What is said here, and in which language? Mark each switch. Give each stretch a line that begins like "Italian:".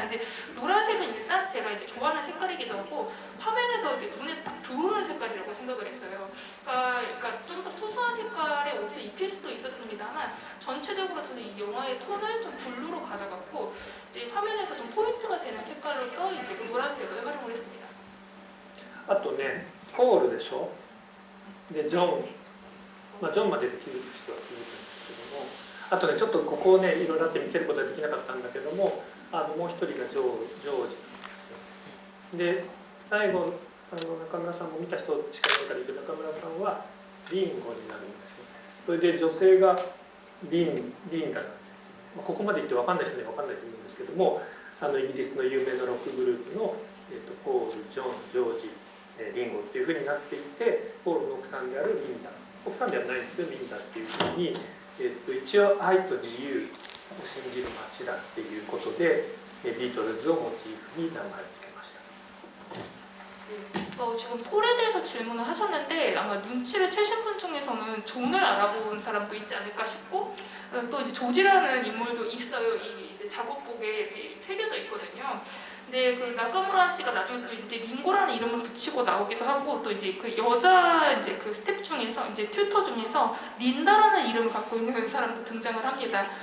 Korean: 근데 노란색은 일단 제가 이제 좋아하는 색깔이기도 하고 화면에서 이제 눈에 딱 들어오는 색깔이라고 생각을 했어요. 그러니까 좀 더 수수한 색깔의 옷을 입힐 수도 있었습니다만 전체적으로 저는 이 영화의 톤을 좀 블루로 가져갔고 이제 화면에서 좀 포인트가 되는 색깔로서 이제 그 노란색을 활용을 했습니다.
Japanese: あとね、ポールでしょ。でジョン、ジョンまでできる人は気づくんですけども、あとねちょっとここをねいろいろあって見せることはできなかったんだけども、もう一人がジョージで、最後中村さんも見た人しかいないから言うけど、中村さんはリンゴになるんですよ。それで女性がリンダなんですよ。ここまで言って分かんない人には分かんないと思うんですけども、イギリスの有名なロックグループの、ポール、ジョン、ジョージ、リンゴっていうふうになっていて、ポールの奥さんであるリンダ、奥さんではないんですけどリンダっていうふうに、一応愛と自由を信じる街だっていうことでビートルズをモチーフに名前を付けました。
Korean: 지금 폴에 대해서 질문을 하셨는데 아마 눈치를 채신 분 중에서는 존을 알아본 사람도 있지 않을까 싶고 또 이제 조지라는 인물도 있어요. 이 이제 작업복에 새겨져 있거든요. 근데 그 나카무라 씨가 나중에 또 이제 링고라는 이름을 붙이고 나오기도 하고 또 이제 그 여자 이제 그 스텝 중에서 이제 튜터 중에서 린다라는 이름을 갖고 있는 사람도 등장을 합니다.